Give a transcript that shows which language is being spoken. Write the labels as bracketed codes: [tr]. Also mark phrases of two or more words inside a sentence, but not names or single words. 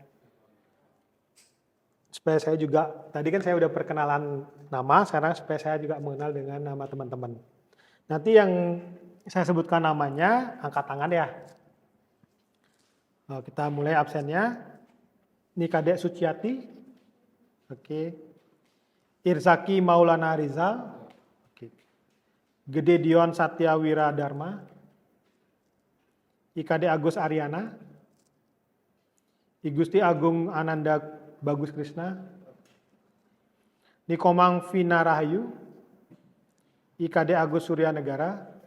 [id] Supaya saya juga, tadi kan saya udah perkenalan nama, sekarang supaya saya juga mengenal dengan nama teman-teman. Nanti yang saya sebutkan namanya, angkat tangan ya. Kita mulai absennya. Ini Kadek Suciati. Oke. Irzaki Maulana Rizal. Oke. Gede Dion Satya Wira Dharma. IKD Agus Ariana. Igusti Agung Ananda Bagus Krishna. Nikomang Vina Rahayu. IKD Agus Surya Negara.